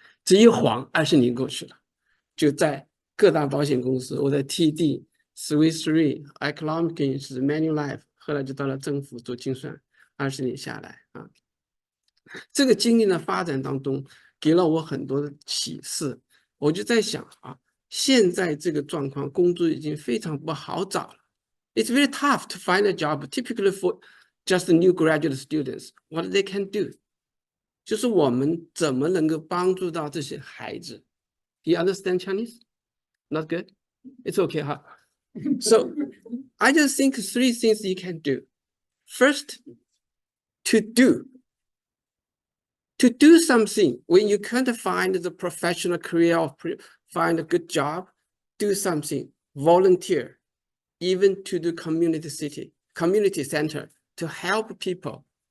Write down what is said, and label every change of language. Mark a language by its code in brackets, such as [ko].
[zh] 这一晃20年过去了，就在各大保险公司，我在 TD、Swiss Re、Economic Manulife， 后来就到了政府做精算，20年下来啊，这个经历的发展当中，给了我很多的启示。我就在想啊，现在这个状况，工作已经非常不好找了。 [en] It's very tough to find a job, typically for just new graduate students. What they can do， [zh] 就是我们怎么能够帮助到这些孩子 ？ [en] You understand Chinese? Not good. It's okay, huh? So I just think 3 things you can do. First, to do. To do something when you can't find the professional career or find a good job, do something, volunteer, even to the community center to help people.